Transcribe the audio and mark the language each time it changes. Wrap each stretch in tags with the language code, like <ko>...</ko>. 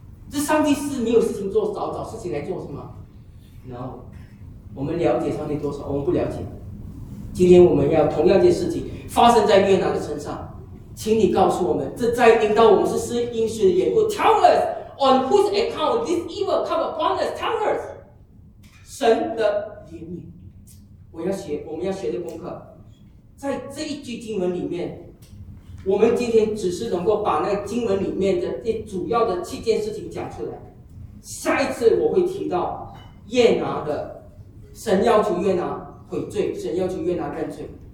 <zh>这上帝是没有事情做，找事情来做是吗？然后我们了解上帝多少，我们不了解。今天我们要同样一件事情发生在约拿的身上，请你告诉我们，这灾临到我们是因谁的缘故？</zh> <en>Tell us on whose account this evil come upon us. Tell us.</en> <zh>神的怜悯。我们要学的功课，在这一句经文里面，我们今天只是能够把那个经文里面的最主要的七件事情讲出来。下一次我会提到约拿的，神要求约拿悔罪，神要求约拿认罪。</zh>